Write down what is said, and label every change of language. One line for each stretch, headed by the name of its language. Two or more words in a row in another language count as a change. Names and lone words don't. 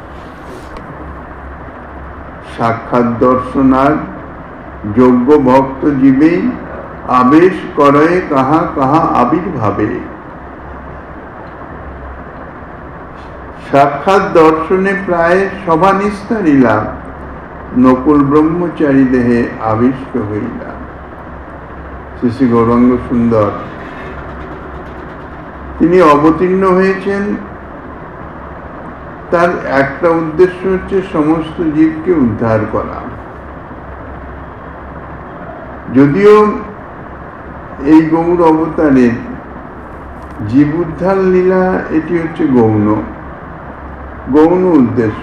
Bangla: সাক্ষাত দর্শনার যোগ্য ভক্ত জীবে আবেশ করে কহা কহা আবির্ভাবে। সাক্ষাত দর্শনে প্রায় সভা নিস্তারিলা নকুল ব্রহ্মচারী দেহে আবিষ্ট हইলা। শ্রী শ্রী গৌরাঙ্গ সুন্দর তিনি অবতীর্ণ হয়েছেন, তার একটা উদ্দেশ্য হচ্ছে সমস্ত জীবকে উদ্ধার করা। যদিও এই গৌর অবতারের জীব উদ্ধার লীলা এটি হচ্ছে গৌণ উদ্দেশ্য।